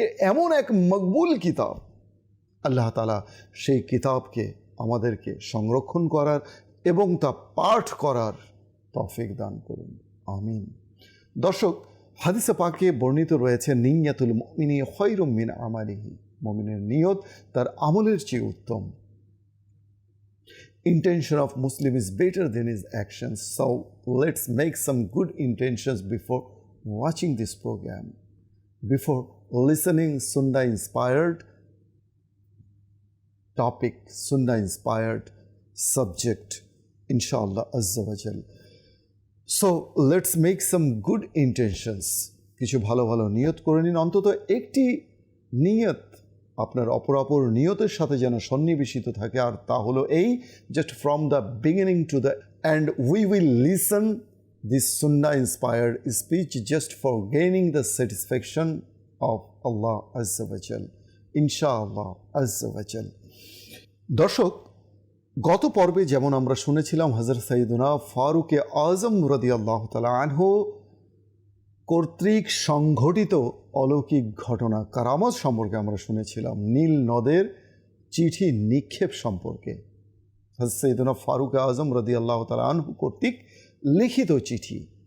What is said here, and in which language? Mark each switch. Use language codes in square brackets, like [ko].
[bn] এমন এক মকবুল কিতাব, আল্লাহ তাআলা সেই কিতাবকে আমাদেরকে সংরক্ষণ করার এবং তা পাঠ করার তৌফিক দান করুন, আমিন। দর্শক, হাদিসে পাকে বর্ণিত রয়েছে, নিয়াতুল মুমিনি খায়রুম মিন আমালিহি, মুমিনের নিয়ত তার আমলের চেয়ে উত্তম। [en] Intention of Muslim is better than his actions. So let's make some good intentions before watching this program, before listening Sunnah inspired topic, Sunnah inspired subject, inshallah azza wa jal. So let's make some good intentions. [bn] কিছু ভালো ভালো নিয়ত করে নিন, অন্তত একটি নিয়ত আপনার অপরাপর নিয়তের সাথে যেন সন্নিবেশিত থাকে, আর তা হলো এই, [en] just from the beginning to the end we will listen this Sunnah inspired speech just for gaining the satisfaction of Allah azza wa jal, inshallah azza wa jal. [bn] দর্শক, গত পর্বে যেমন আমরা শুনেছিলাম হযরত সাইয়্যিদুনা ফারুক আযম রাদিয়াল্লাহু তাআলা আনহু কর্তৃক সংঘটিত অলৌকিক ঘটনা, কারামত সম্পর্কে আমরা শুনেছিলাম। নীল নদের চিঠি নিক্ষেপ সম্পর্কে, হযরত সাইয়্যিদুনা ফারুক আযম রাদিয়াল্লাহু তাআলা আনহু কর্তৃক লিখিত চিঠি।